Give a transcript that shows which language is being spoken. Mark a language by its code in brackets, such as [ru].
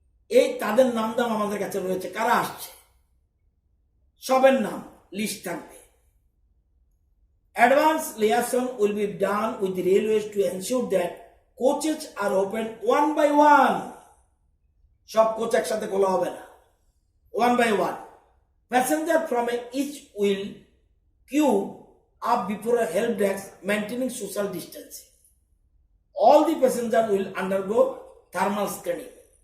[bn] এই তাদের নাম আমাদের কাছে রয়েছে, কারা আসছে সবের নাম লিস্ট থাকবে। [en] Advance liaison will be done with the railways to ensure that coaches are opened one by one. [bn] সব কোচ একসাথে খোলা হবে না, [en] one by one. Passenger from each will queue up before a help desk maintaining social distancing. All the passengers will undergo thermal screening.